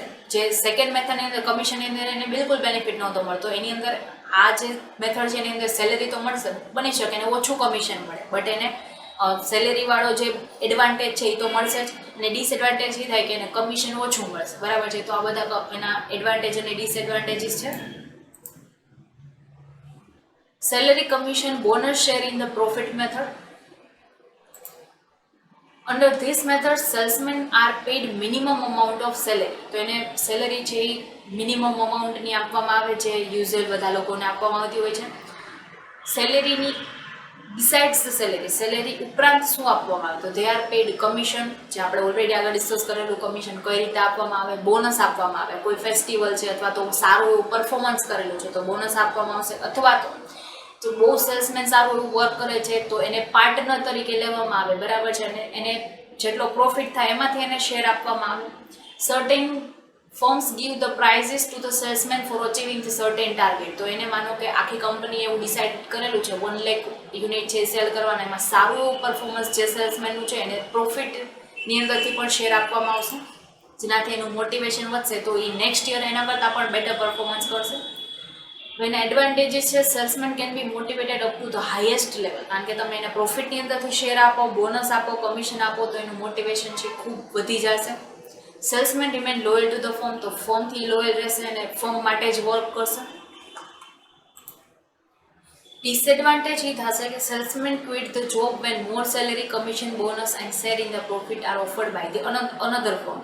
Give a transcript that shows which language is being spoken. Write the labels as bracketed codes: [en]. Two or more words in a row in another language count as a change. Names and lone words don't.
[gu] જે સેકન્ડ મેથડની અંદર કમિશનની અંદર એને બિલકુલ બેનિફિટ નહોતો મળતો. એની અંદર આ જે મેથડ છે એની અંદર સેલેરી તો મળશે, બની શકે એને ઓછું કમિશન મળે, બટ એને સેલેરીવાળો જે એડવાન્ટેજ છે એ તો મળશે જ, અને ડિસએડવાન્ટેજ એ થાય કે એને કમિશન ઓછું મળશે, બરાબર છે. તો આ બધા એના એડવાન્ટેજ અને ડિસએડવાન્ટેજીસ છે. [en] Salary commission bonus share in the profit method. Under this method, salesmen are paid minimum amount of salary. [gu] તો એને સેલેરી છે એ મિનિમમ અમાઉન્ટની આપવામાં આવે છે, યુઝ્યુઅલ બધા લોકોને આપવામાં આવતી હોય છે. સેલેરીની [en] besides the salary [gu] ઉપરાંત શું આપવામાં આવે તો [en] they are paid commission, [gu] જે આપણે ઓલરેડી આગળ ડિસ્કસ કરેલું કમિશન કઈ રીતે આપવામાં આવે, બોનસ આપવામાં આવે, કોઈ ફેસ્ટિવલ છે અથવા તો સારું એવું પરફોર્મન્સ કરેલું છે તો બોનસ આપવામાં આવશે, અથવા તો બહુ સેલ્સમેન સારું એવું વર્ક કરે છે તો એને પાર્ટનર તરીકે લેવામાં આવે, બરાબર છે, અને એને જેટલો પ્રોફિટ થાય એમાંથી એને શેર આપવામાં આવે. [en] Certain firms give the prizes to the salesman for achieving the certain target. [gu] તો એને માનો કે આખી કંપની એવું ડિસાઇડ કરેલું છે 1 લાખ યુનિટ છે સેલ કરવાના, એમાં સારું એવું પરફોર્મન્સ જે સેલ્સમેનનું છે એને પ્રોફિટની અંદરથી પણ શેર આપવામાં આવશે, જેનાથી એનું મોટિવેશન વધશે તો એ નેક્સ્ટ યર એના કરતાં પણ બેટર પરફોર્મન્સ કરશે. [en] When advantages [gu] છે [en] salesman can be motivated up to the highest level, [gu] કારણ કે તમે એને પ્રોફિટની અંદરથી શેર આપો, બોનસ આપો, કમિશન આપો તો એનું મોટિવેશન છે ખૂબ વધી જશે. [en] salesman remain loyal to the firm, [gu] તો ફર્મથી લોયલ રહેશે અને ફર્મ માટે જ વર્ક કરશે. ડિસએડવાન્ટેજ એ થશે કે [en] salesman quit the job when more salary, commission, bonus and share in the profit are offered by the another firm.